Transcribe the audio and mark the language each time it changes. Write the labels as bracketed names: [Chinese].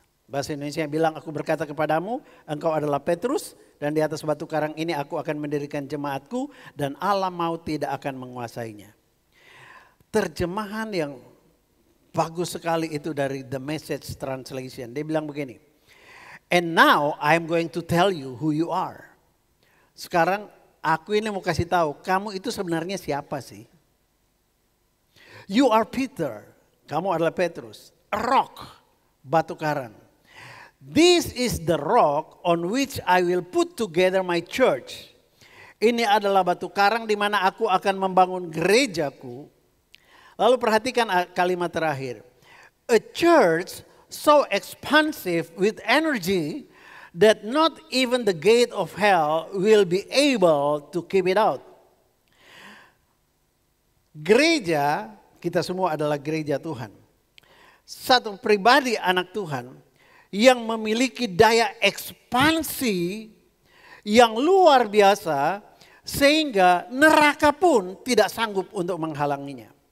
[Indonesian] Bahasa Indonesia bilang, aku berkata kepadamu, engkau adalah Petrus dan di atas batu karang ini aku akan mendirikan jemaatku dan alam maut tidak akan menguasainya. Terjemahan yang bagus sekali itu dari The Message Translation. Dia bilang begini, [English] and now I'm going to tell you who you are. [Indonesian] Sekarang aku ini mau kasih tahu, kamu itu sebenarnya siapa sih? [English] You are Peter, [Indonesian] kamu adalah Petrus, [English] a rock, [Indonesian] batu karang. [English] This is the rock on which I will put together my church. [Indonesian] Ini adalah batu karang di mana aku akan membangun gerejaku. Lalu perhatikan kalimat terakhir. [English] A church so expansive with energy that not even the gate of hell will be able to keep it out. [Indonesian] Gereja, kita semua adalah gereja Tuhan. Satu pribadi anak Tuhan yang memiliki daya ekspansi yang luar biasa sehingga neraka pun tidak sanggup untuk menghalanginya.